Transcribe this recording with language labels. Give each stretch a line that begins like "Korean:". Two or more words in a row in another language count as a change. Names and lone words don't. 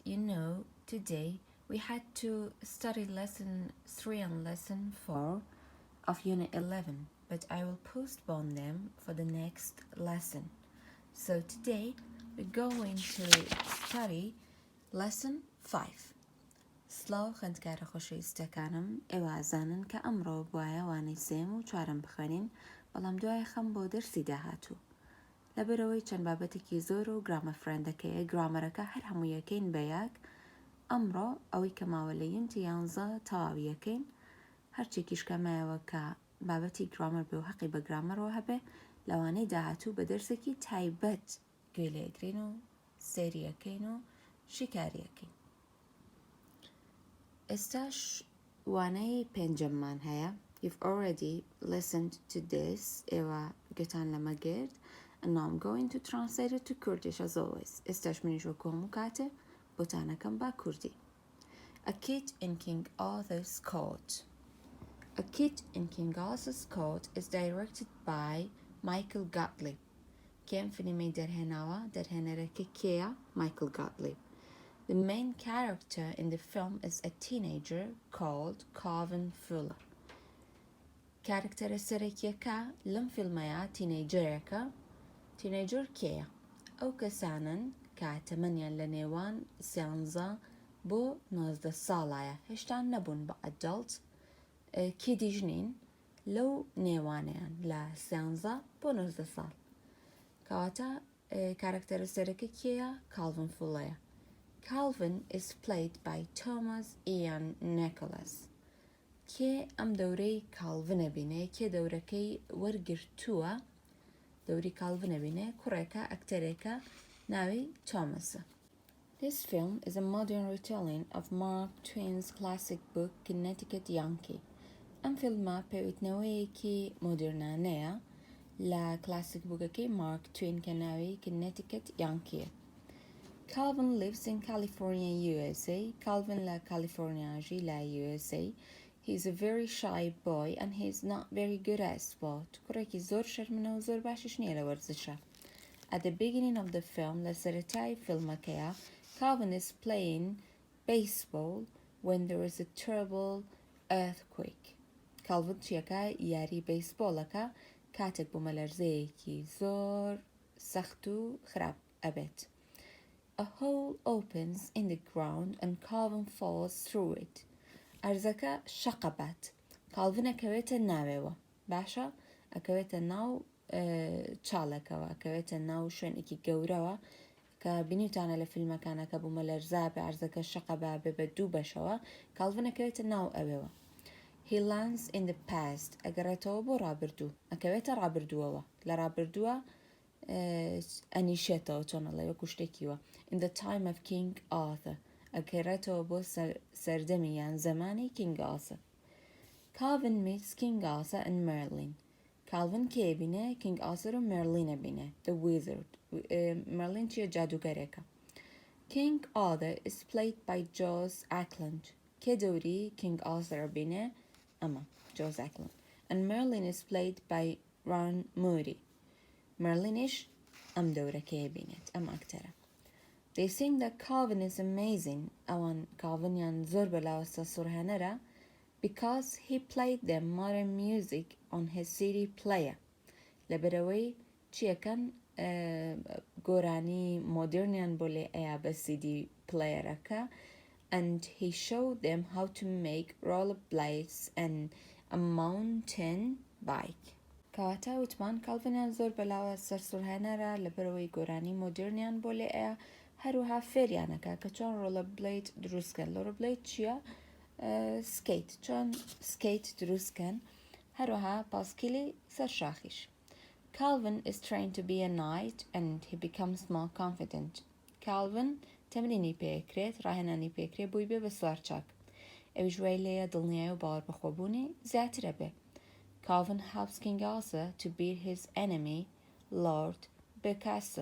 English: Today we had to study Lesson 3 and Lesson 4 of Unit 11, but I will postpone them for the next lesson. So today we're going to study Lesson 5.
Central Kurdish: سلااو خوێندکارە خۆشەویستەکانم ئێوازانن کە ئەمڕۆ بوایە وانەی سێم و چوارەم بخوێنین بەڵام دوای خەم بۆ دەرسی داهاتوو لەبەرەوەی چەند بابەتێکی زۆر و گرامە فرەندەکەیە گرامەرەکە هەر هەموویەکەین بەیەک ئەمڕۆ ئەوەی کە ماوە لە یونتی 11 تەواویەکەین هەرچێکیش کەمایەوە کە بابەتی گرامەر بێ و حەقی بە گرامەرەوە هەبێ لەوانەی داهاتوو بە دەرسێکی تایبەت گوێ لێگرین و سەیریەکەین و شیکاریەکەین. ئێستاش وانەی پێنجەممان هەیە.
English: You've already listened to this
Central Kurdish: ئێوە گوێتان لەمە گرت
English: and now I'm going to translate it to Kurdish as always.
Central Kurdish: ئێستاش منیش وەکو هەموو کاتێ بۆتانەکەم با کوردی.
English: A Kid in King Arthur's Court. A Kid in King Arthur's Court is directed by Michael Gottlieb.
Central Kurdish: کێم فیلمی دەرهێنەرەکە کێیە؟ Michael Gottlieb.
English: The main character in the film is a teenager called Calvin Fuller.
Central Kurdish: کارکتەرە سەرەکیەکە لەم فیلمەیە تینەیجەرێکە. تینەیجەر کێیە؟ ئەو کەسانن کە تەمەنیان لە نێوان 13 بۆ 19 ساڵایە هێشتا نەبوون بە ئەدەڵت کیدیش نین لەو نێوانیان لە 13 بۆ 19 ساڵ کەواتە کارکتەرە سەرەکە کێیە؟ کالڤین فولەیە.
English: Calvin is played by Thomas Ian Nicholas.
Central Kurdish: کێ ئەم دەورەی کاڵڤنە بینێ کێ دەورەکەی وەرگرتووە دەوری کاڵڤنە بینێ کوڕێکە ئەکتەرێکە ناوی تۆمەسە.
English: This film is a modern retelling of Mark Twain's classic book Connecticut Yankee.
Central Kurdish: ئەم فیلمە پێویستنەوەیەکی مۆدرنانەیە لە کلاسیک بووکەکەی مارک توین کە ناوی Connecticut Yankee.
English: Calvin lives in California, USA.
Central Kurdish: Calvin لە کالیفۆرنیاژی لە USA.
English: He's a very shy boy and he's not very good at sport.
Central Kurdish: کوڕێکی زۆر شەرمنە و زۆر باشیش نییە لە وەرزشە.
English: At the beginning of the film,
Central Kurdish: لە سەرەتای فیلمەکەیە,
English: Calvin is playing baseball when there is a terrible earthquake.
Central Kurdish: Calvin چیەکە یاری بەیسبۆڵەکە کاتێک بوومەلەرزەیەکی زۆر سەخت و خراپ ئەبێت.
English: A hole opens in the ground and Calvin falls through it.
Central Kurdish: ئەرزەکە شەقەبات. کاڵڤن ئەکەوێتە ناوێەوە. باشە؟ ئەکەوێتە ناو چاڵێکەوە، ئەکەوێتە ناو شوێنێکی گەورەوە کە بینیوتانە لە فیلمەکانە کە بوومەلەرزا بێ ئەرزەکە شەقەبا بێ بە دوو بەشەوە، کاڵڤن ئەکەوێتە ناو ئەوێەوە.
English: He lands in the past.
Central Kurdish: ئەگەڕێتەوە بۆ ڕابردوو. ئەکەوێتە ڕابردووەوە. لە ڕابردووە ئەنیشێتەوە چۆنەڵێ وەکو شتێکیوە.
English: In the time of King Arthur.
Central Kurdish: ئەکەرێتەوە بۆ سەردەمی یان زەمانی King Arthur.
English: Calvin meets King Arthur and Merlin.
Central Kurdish: Calvin کێ بینێ؟ King Arthur و Merlin بینێ.
English: The Wizard.
Central Kurdish: Merlin چیە؟ جادوگەرێکە.
English: King Arthur is played by Jos Ackland.
Central Kurdish: کێ دەوری King Arthur بینێ؟ ئەمە Jos Ackland.
English: And Merlin is played by Ron Moody.
Central Kurdish: Merlinش ئەم دەورەکەیە بینێت ئەم ئاکتەرە.
English: They think that Calvin is amazing.
Central Kurdish: ئەوان کاڵڤنیان زۆر بەلاوەستە سوڕهێنەرە
English: because he played them modern music on his CD player.
Central Kurdish: لەبەرەوەی چیەکەن گۆرانی مۆدرنیان بۆ لێ ئەیا بە CD playerەکە
English: and he showed them how to make rollerblades and a mountain bike.
Central Kurdish: کەواتە وتمان کاڵڤنیان زۆر بەلاوە سەرسوڕهێنەرە لەبەرەوەی گۆرانی مۆدرنیان بۆ لێ ئەیە هەروها فێریانەکە کە چۆن ڕۆڵەبلەید دروستکەن. ڕۆڵەبلەید چییە؟ سکەیت. چۆن سکەیت دروستکەن هەروها پاسکیلی سەر شاخیش.
English: Calvin is trained to be a knight and he becomes more confident.
Central Kurdish: Calvin تەمرینی پێکرێت ڕاهێنانی پێکرێت بووی بێ بە سوارچاک. ئەویش وای لێیە دڵنیایی و باوەڕ بەخۆبوونی زیاترە بێ.
English: Calvin helps King Arthur to beat his enemy, Lord Picasso.